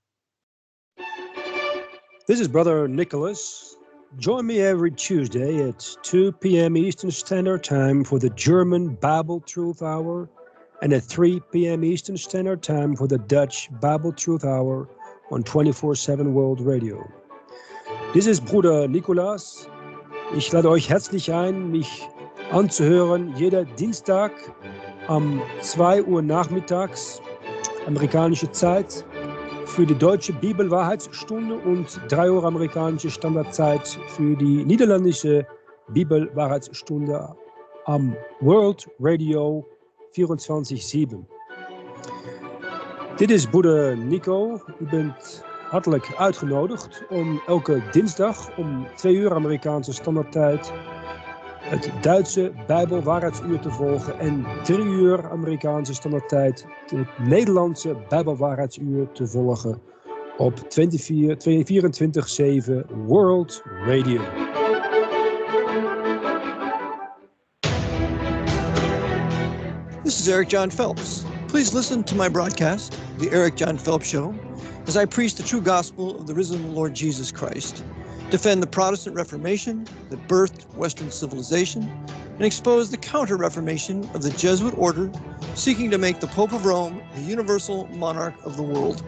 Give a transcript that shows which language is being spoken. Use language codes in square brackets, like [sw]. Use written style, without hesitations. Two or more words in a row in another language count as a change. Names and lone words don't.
[en] This is Brother Nicholas. Join me every Tuesday at 2 p.m. Eastern Standard Time for the German Bible Truth Hour and at 3 p.m. Eastern Standard Time for the Dutch Bible Truth Hour on 24/7 World Radio. This is Bruder Nicholas. [de] Ich lade euch herzlich ein, mich anzuhören, jeder Dienstag um 2 Uhr nachmittags, amerikanische Zeit, für die deutsche Bibelwahrheitsstunde und 3 Uhr amerikanische Standardzeit für die niederländische Bibelwahrheitsstunde am World Radio 24/7. [nl] Dit is broeder Nico. U bent hartelijk uitgenodigd om elke dinsdag om 2 uur Amerikaanse standaardtijd het Duitse Bijbelwaarheidsuur te volgen en 3 uur Amerikaanse standaardtijd het Nederlandse Bijbelwaarheidsuur te volgen op 24/7 World Radio. [en] This is Eric John Phelps. Please listen to my broadcast, The Eric John Phelps Show, as I preach the true gospel of the risen Lord Jesus Christ, defend the Protestant Reformation that birthed Western civilization, and expose the counter-Reformation of the Jesuit order seeking to make the Pope of Rome the universal monarch of the world.